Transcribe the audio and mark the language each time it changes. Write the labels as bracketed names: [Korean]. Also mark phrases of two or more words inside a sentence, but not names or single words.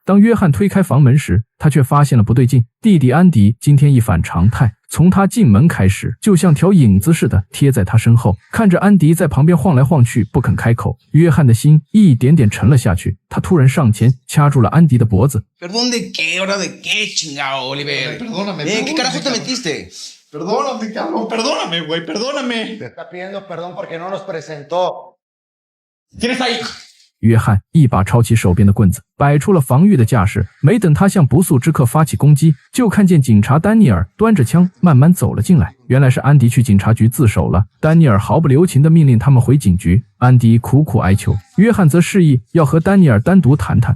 [Chinese] 当约翰推开房门时，他却发现了不对劲，弟弟安迪今天一反常态，从他进门开始就像条影子似的贴在他身后，看着安迪在旁边晃来晃去不肯开口，约翰的心一点点沉了下去。他突然上前掐住了安迪的脖子。 [Spanish] ¿Perdón de qué? ¿Ahora de qué, chingado, Oliver? Perdóname. ¿Qué carajo te metiste? Perdóname, cabrón. Perdóname, güey. Perdóname. Te está pidiendo perdón porque no nos presentó. ¿Quién está ahí? [Chinese] 约翰一把抄起手边的棍子，摆出了防御的架势。没等他向不速之客发起攻击，就看见警察丹尼尔端着枪慢慢走了进来。原来是安迪去警察局自首了。丹尼尔毫不留情地命令他们回警局。安迪苦苦哀求，约翰则示意要和丹尼尔单独谈谈。